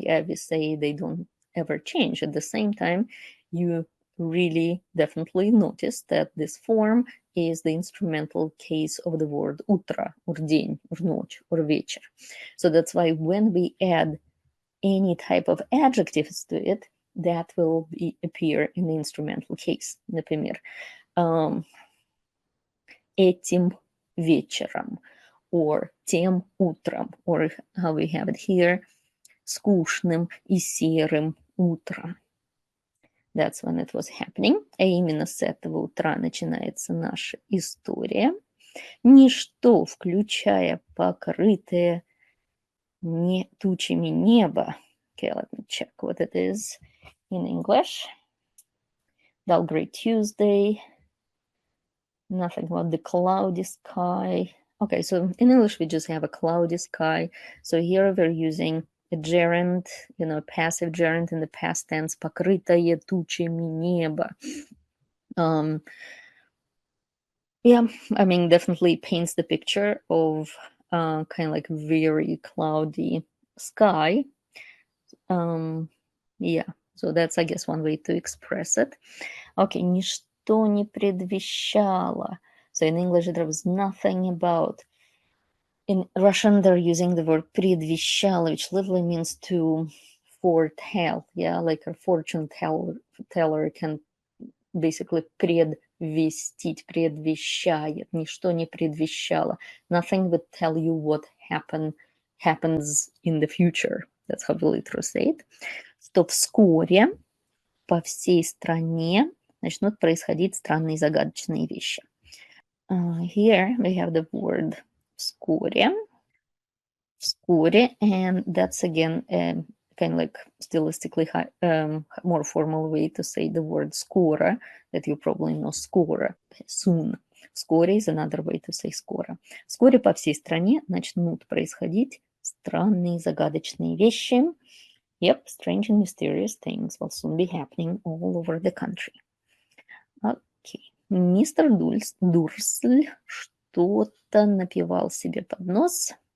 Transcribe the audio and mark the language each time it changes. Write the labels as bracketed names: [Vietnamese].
[English] Yeah, we say they don't ever change. At the same time, you really definitely notice that this form is the instrumental case of the word утро, or день, or ночь, or вечер. So that's why when we add any type of adjectives to it, that will appear in the instrumental case. [Russian] Например, этим вечером, or тем утром, [English] or how we have it here, [Russian] скучным и серым утром. [English] That's when it was happening. [Russian] А именно с этого утра начинается наша история. Ничто, включая покрытое тучами небо. [English] Okay, let me check what it is in English. Dull gray Tuesday. Nothing about the cloudy sky. Okay, so in English we just have a cloudy sky. So here we're using a gerund, passive gerund in the past tense, [Russian] покрытое тучами небо. [English] Yeah, I mean, definitely paints the picture of kind of like very cloudy sky. Yeah, so that's, I guess, one way to express it. [Russian] Okay, ничто не предвещало. [English] So in English there was nothing about. In Russian, they're using the word предвещало, which literally means to foretell. Yeah, like a fortune teller can basically [Russian] предвестить, предвещает. Ничто не предвещало. [English] Nothing would tell you what happens in the future. That's how we literally say it. [Russian] Что вскоре по всей стране начнут происходить странные загадочные вещи. [English] Here we have the word вскоре, and that's again kind of like stylistically more formal way to say the word скоро, that you probably know скоро, soon. Вскоре is another way to say скоро. [Russian] Вскоре по всей стране начнут происходить странные загадочные вещи. [English] Yep, strange and mysterious things will soon be happening all over the country. Okay. [Russian] Мистер Дурсль что-то напевал себе под нос.